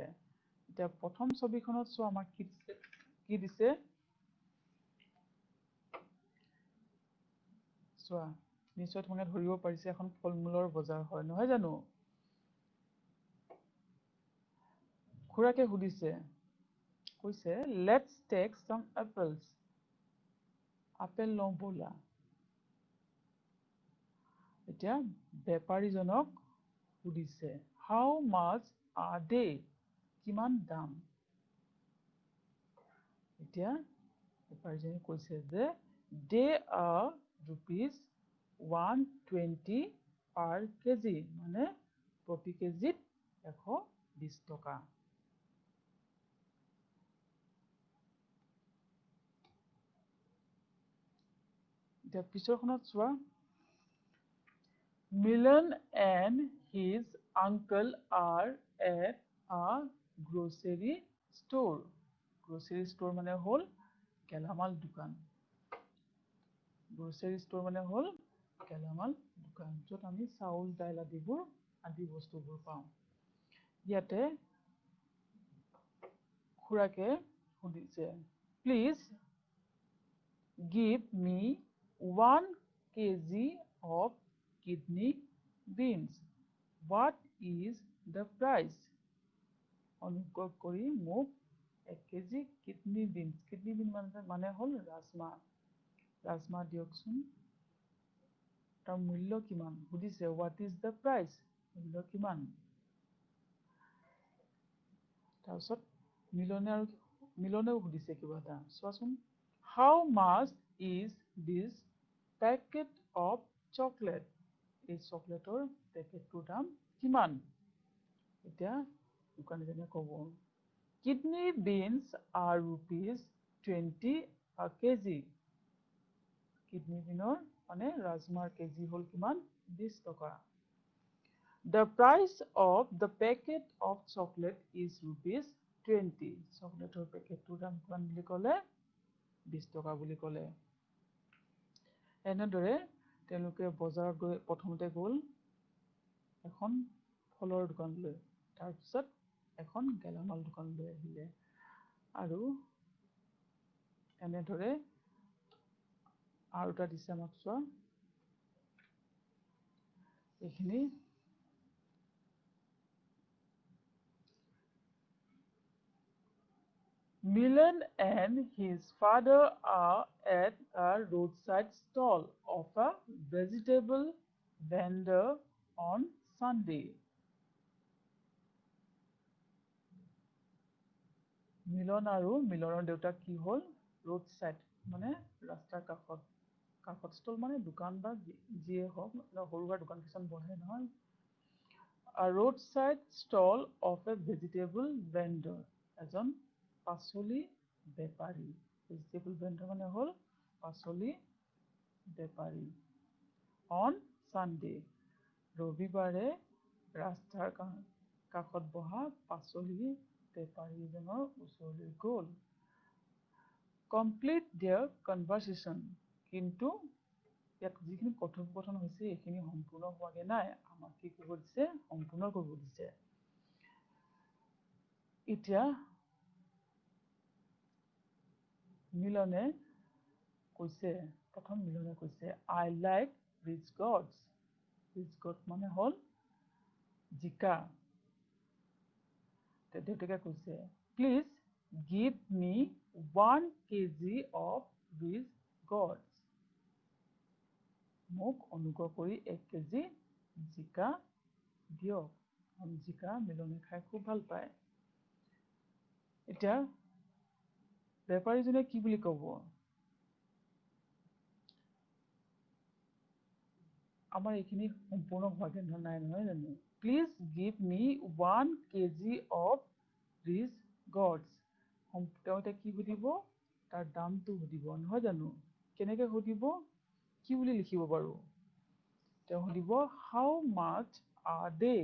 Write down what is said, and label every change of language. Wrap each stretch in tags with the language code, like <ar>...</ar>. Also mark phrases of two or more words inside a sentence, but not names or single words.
<as>এতিয়া প্ৰথম ছবিখনত চোৱা আমাক কি দিছে? চোৱা, নিশ্চয় তোমালোকে ধৰিব পাৰিছে এখন ফল-মূলৰ বজাৰ হয়, নহয় জানো? খুৰাকে সুধিছে, কৈছে</as> <en>let's take some apples.</en> <as>আপেল লওঁ ব'লা। এতিয়া বেপাৰীজনক সুধিছে</as> <en>how much are they?</en> <as>কিমান দাম? এতিয়া বেপাৰীজনে কৈছে যে</as> <en>they are rupees 120 per kg,</en> <as>মানে প্ৰতি কেজিত 120 টকা। এতিয়া পিছৰখনত চোৱা।</as> <en>Milan and his uncle are at a grocery store. Grocery store</en> <as>মানে হ'ল গেলামাল দোকান।</as> <en>Grocery store</en> <as>মানে হ'ল গেলামাল দোকান, য'ত আমি চাউল, দাইল আদি বস্তুবোৰ পাওঁ। ইয়াতে খুৰাকে সুধিছে</as> <en>please give me 1 kg of kidney beans. What is the price?</en> <as>অনুগ্ৰহ কৰি মোক 1 কেজি</as> <en>kidney beans, kidney bean</en> <as>মানে হ'ল ৰাজমাহ দিয়কচোন। তাৰ মূল্য কিমান? সুধিছে</as> <en>what is the price?</en> <as>মূল্য কিমান? তাৰপিছত মিলনেও সুধিছে কিবা এটা, চোৱাচোন।</as> <en>How much is this packet of chocolate?</en> <as>এই চকলেটৰ পেকেটটোৰ দাম কিমান? এতিয়া দোকানীজনে ক'ব</as> <en>kidney beans are rupees 20 a kg.</en> <as>কিডনী বিনৰ মানে ৰাজমাহৰ কেজি হ'ল কিমান? 20 টকা।</as> <en>The price of the packet of chocolate is rupees 20.</en> <as>চকলেটৰ পেকেটটোৰ দাম কিমান বুলি ক'লে? 20 টকা বুলি ক'লে। এনেদৰে তেওঁলোকে বজাৰত গৈ প্ৰথমতে গ'ল এখন ফলৰ দোকানলৈ, তাৰপিছত এখন গেলামাল দোকানলৈ আহিলে। আৰু এনেদৰে আৰু এটা দিছে আমাক চোৱা।</as> <en>এইখিনি Milan and his father are at a roadside stall of a vegetable vendor on Sunday.</en> <as>মিলন আৰু মিলনৰ দেউতাক কি হ'ল?</as> <en>road side</en> <as>মানে ৰাস্তাৰ কাষত ষ্টল মানে দোকান বা যিয়ে হওক, সৰু সুৰা দোকান কিছুমান বহে নহয়।</as> <en>A roadside stall of a vegetable vendor,</en> <as>এজন পাচলি বেপাৰী।</as> <en>vegetable vendor</en> <as>মানে হ'ল পাচলি বেপাৰী।</as> <en>On Sunday,</en> <as>ৰবিবাৰে ৰাস্তাৰ কাষত বহা পাচলি বেপাৰীজনৰ ওচৰলৈ গ'ল।</as> <en>complete their conversation,</en> <as>কিন্তু ইয়াত যিখিনি কথোপকথন হৈছে এইখিনি সম্পূৰ্ণ হোৱাগে নাই, আমাক কি কৰিব দিছে, সম্পূৰ্ণ কৰিব দিছে। এতিয়া মিলনে কৈছে, প্ৰথম মিলনে কৈছে</as> <en>I like rich gods. Rich gods</en> <as>মানে হ'ল জিকা। দেউতাকে কৈছে</as> <en>please give me 1 kg of rich gods.</en> <as>মোক অনুগ্ৰহ কৰি 1 কেজি জিকা দিয়ক। জিকা মিলনে খাই খুব ভাল পায়। এতিয়া বেপাৰীজনে কি বুলি ক'ব, আমাৰ এইখিনি সম্পূৰ্ণ হোৱাগে নাই নহয় জানো।</as> <en>please give me 1 kg of rich gods.</en> <as>তেওঁ এতিয়া কি সুধিব, তাৰ দামটো সুধিব নহয় জানো। কেনেকৈ সুধিব, কি বুলি লিখিব বাৰু, তেওঁ সুধিব</as> <en>how much are they.</en>